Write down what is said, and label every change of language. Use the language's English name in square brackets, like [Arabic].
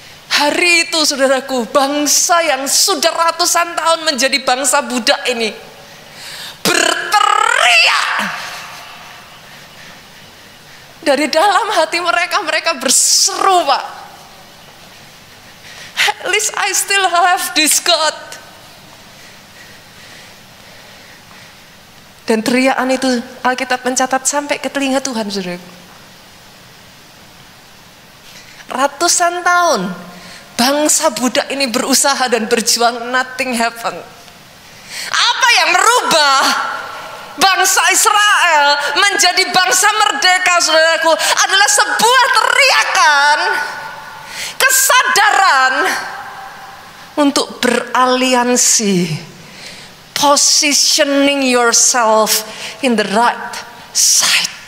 [Indonesian] Hari itu saudaraku, bangsa yang sudah ratusan tahun menjadi bangsa budak ini berteriak. Dari dalam hati mereka, mereka berseru, Pak. [English] At least I still have this God. [Indonesian] Dan teriakan itu Alkitab mencatat sampai ke telinga Tuhan, saudara. Ratusan tahun bangsa budak ini berusaha dan berjuang, [English] nothing happen. [Indonesian] Apa yang merubah bangsa Israel menjadi bangsa merdeka, saudaraku, adalah sebuah teriakan, kesadaran untuk beraliansi, [English] positioning yourself in the right side.